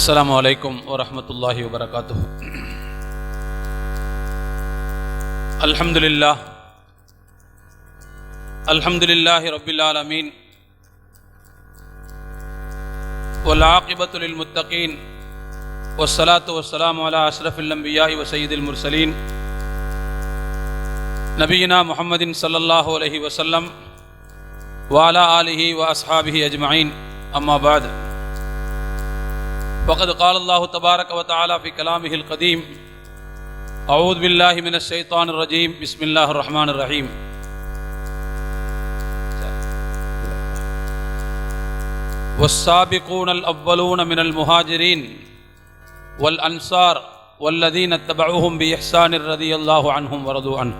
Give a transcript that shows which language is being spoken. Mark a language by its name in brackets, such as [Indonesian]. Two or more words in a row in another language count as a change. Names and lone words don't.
[Arabic] السلام عليكم ورحمة الله وبركاته الحمد لله رب العالمين والعاقبة للمتقين والصلاة والسلام على أشرف الأنبياء وسيد المرسلين نبينا محمد صلى الله عليه وسلم وعلى آله وأصحابه أجمعين. أما بعد. فقد قال الله تبارك وتعالى في كلامه القديم: أعوذ بالله من الشيطان الرجيم، بسم الله الرحمن الرحيم. والسابقون الأولون من المهاجرين والأنصار والذين اتبعوهم بإحسان رضي الله عنهم ورضوا عنه.